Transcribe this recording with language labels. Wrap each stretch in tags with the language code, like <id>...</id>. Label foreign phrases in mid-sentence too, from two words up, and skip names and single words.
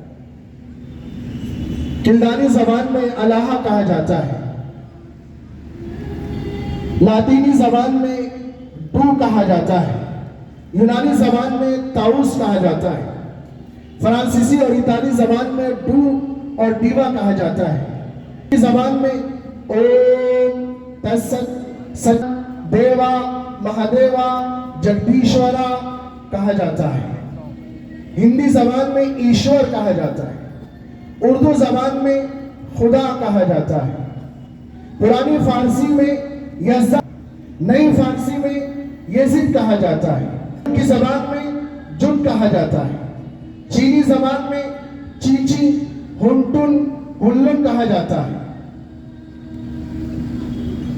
<ur>کلدانی زبان میں الہ کہا جاتا ہے، لاطینی زبان میں ڈو کہا جاتا ہے، یونانی زبان میں تاؤس کہا جاتا ہے، فرانسیسی اور اطالی زبان میں ڈو اور ڈیوا کہا جاتا ہے، اس زبان میں اوم، تست، ست، دیوا، مہادیوا، جگدیشورا کہا جاتا ہے۔ ہندی زبان میں ایشور کہا جاتا ہے، اردو زبان میں خدا کہا جاتا ہے، پرانی فارسی میں یزد، نئی فارسی میں یزد کہا جاتا ہے، ان کی زبان میں جن کہا جاتا ہے، چینی زبان میں چیچی، ہنٹن، ہلن کہا جاتا ہے۔</ur>